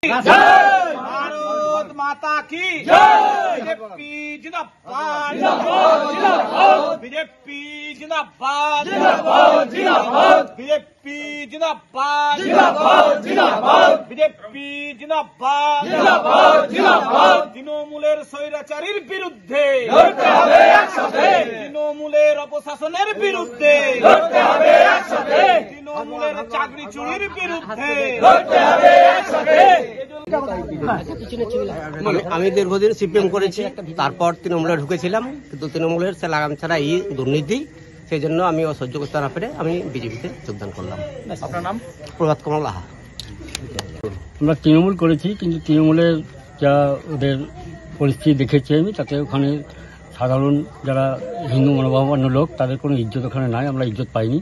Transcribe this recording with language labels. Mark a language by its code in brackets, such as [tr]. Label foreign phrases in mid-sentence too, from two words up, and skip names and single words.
[hi] भारत माता की बीजेपी जिंदाबाद बीजेपी जिंदाबाद बीजेपी जिंदाबाद बीजेपी जिंदाबाद [bn] তৃণমূলের স্বৈরাচারীর বিরুদ্ধে তৃণমূলের অপশাসনের বিরুদ্ধে তৃণমূলের চাকরি চুরির বিরুদ্ধে আমি দীর্ঘদিন সিপিএম করেছি, তারপর তৃণমূলে ঢুকেছিলাম, কিন্তু তৃণমূলের লাগাম ছাড়া এই দুর্নীতি, সেই জন্য আমি অসহ্য করতে না পেরে আমি বিজেপিতে যোগদান করলাম। আপনার নাম? প্রভাত কুমার লাহা। আমরা তৃণমূল করেছি, কিন্তু তৃণমূলের যা ওদের পরিস্থিতি দেখেছি আমি, তাতে ওখানে সাধারণ যারা হিন্দু মনোভাবাপন্ন লোক তাদের কোনো ইজ্জত ওখানে নাই, আমরা ইজ্জত পাইনি।